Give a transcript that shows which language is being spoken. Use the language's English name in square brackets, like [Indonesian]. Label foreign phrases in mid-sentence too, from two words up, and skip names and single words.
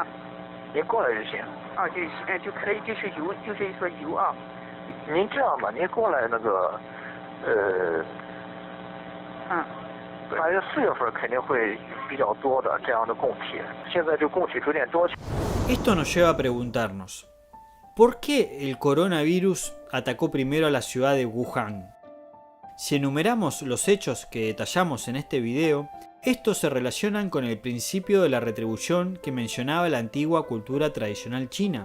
[Chinese] 您过来就行。哦，就可以，就是说有啊。您这样吧，您过来那个，反正4月份肯定会比较多的这样的供体，现在就供体逐渐多起。 [Spanish] Esto nos lleva a preguntarnos, ¿por qué el coronavirus atacó primero a la ciudad de Wuhan? Si enumeramos los hechos que detallamos en este video, estos se relacionan con el principio de la retribución que mencionaba la antigua cultura tradicional china.